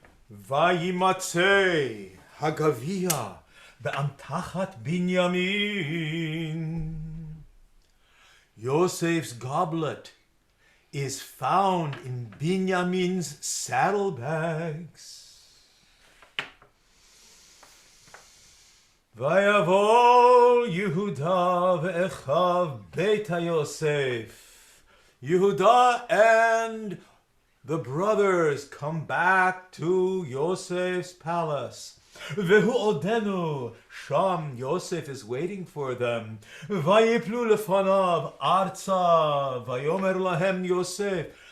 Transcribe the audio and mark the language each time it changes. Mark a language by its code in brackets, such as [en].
[he] וימצא הגביע באמתחת בנימין. [en] Joseph's goblet is found in Binyamin's saddlebags. [he] ויבוא יהודה ואחיו בית יוסף. [en] Yehuda and the brothers come back to Yosef's palace. [he] Vehu odenu, Sham, [en] Yosef is waiting for them. [he] Vayiplu lefanav arza, vayomer lahem Yosef.